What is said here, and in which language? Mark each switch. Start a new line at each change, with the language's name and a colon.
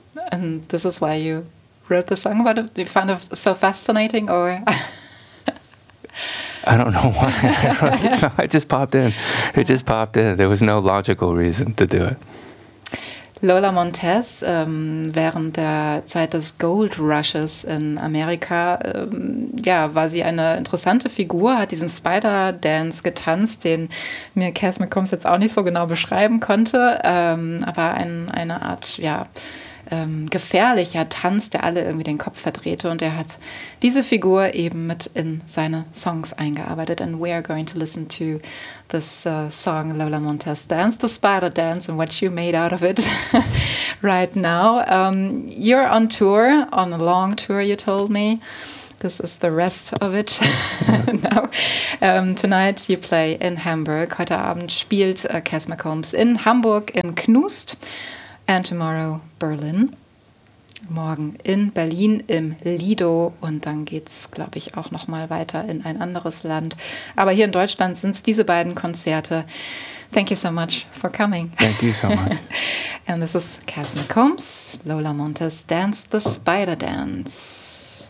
English: And this is why you wrote the song about it? Do you find it so fascinating, or? I don't know why. It just popped in. There was no logical reason to do it.
German: Lola Montez, während der Zeit des Gold Rushes in Amerika, ja, war sie eine interessante Figur, hat diesen Spider-Dance getanzt, den mir Cass McCombs jetzt auch nicht so genau beschreiben konnte, aber eine Art, ja, gefährlicher Tanz, der alle irgendwie den Kopf verdrehte, und er hat diese Figur eben mit in seine Songs eingearbeitet.
English: And we are going to listen to this song Lola Montez Dance, the Spider Dance and what you made out of it right now. You're on tour, on a long tour, you told me. This is the rest of it. Now, tonight you play in Hamburg.
German: Heute Abend spielt Cass McCombs in Hamburg im Knust.
English: And tomorrow Berlin,
German: morgen in Berlin im Lido, und dann geht's, glaube ich, auch noch mal weiter in ein anderes Land. Aber hier in Deutschland sind's diese beiden Konzerte.
English: Thank you so much for coming. Thank you so much. And this is Cass McCombs, Lola Montez Dance, the Spider Dance.